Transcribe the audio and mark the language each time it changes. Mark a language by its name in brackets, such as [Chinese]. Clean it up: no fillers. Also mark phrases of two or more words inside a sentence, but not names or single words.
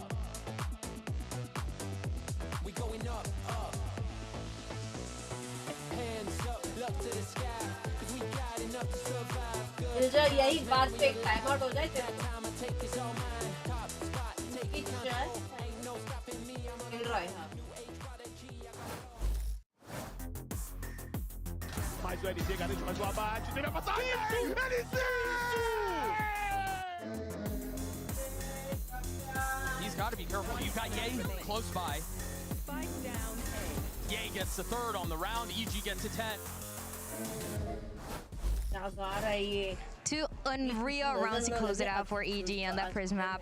[Hindi] यही बात पे एक टाइम आउट हो जाए. खेल रहा है. [Portuguese] Mas o LZ garante mais um abate. Teve a passagem. LZ! [English] He's got to be careful. You've got Ye close by. Ye gets the third on the round. EG gets a 10. Two unreal rounds to close it out for EG on that Prism map.